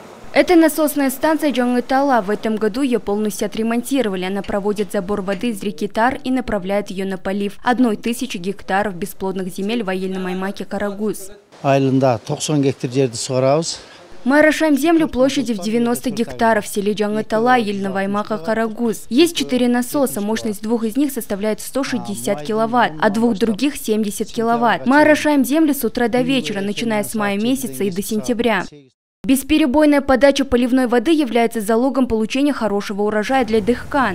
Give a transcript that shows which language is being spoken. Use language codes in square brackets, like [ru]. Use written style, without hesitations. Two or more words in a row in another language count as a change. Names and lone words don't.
[ru] Это насосная станция Жаңы-Тала. В этом году ее полностью отремонтировали. Она проводит забор воды из реки Тар и направляет ее на полив 1000 гектаров бесплодных земель в айыльном аймаке Карагуз. [ky] Айылында 90 гектар жерді суғарабыз. [ru] Мы орошаем землю площадью в 90 гектаров в селе Жаңы-Тала айыльного аймака Карагуз. Есть 4 насоса, мощность 2 из них составляет 160 киловатт, а 2 других 70 киловатт. Мы орошаем землю с утра до вечера, начиная с мая месяца и до сентября. Бесперебойная подача поливной воды является залогом получения хорошего урожая для дыхкан.